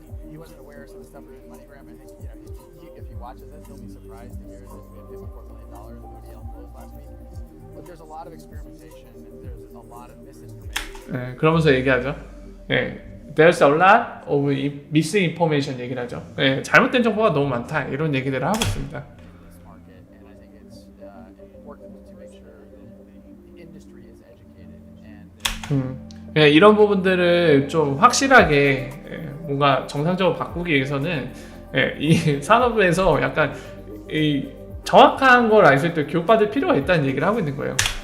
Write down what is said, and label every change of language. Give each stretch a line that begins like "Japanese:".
English: He wasn't aware of some stuff with MoneyGram. I think if he watches this, he'll be surprised to hear that we have $54 million of ODL flows last week. But there's a lot of experimentation. There's a lot of misinformation.
Korean: 그러면서 얘기하죠.
English: There's a lot of misinformation
Korean: 얘기를 하죠. 잘못된 정보가 너무 많다. 이런 얘기들을 하고 있습니다.
English: This market, and I think it's important to make sure that the industry is educated and
Korean: 이런 부분들을 좀 확실하게 뭔가 정상적으로 바꾸기 위해서는 이 산업에서 약간 이 정확한 걸 알 수 있도록 교육받을 필요가 있다는 얘기를 하고 있는 거예요.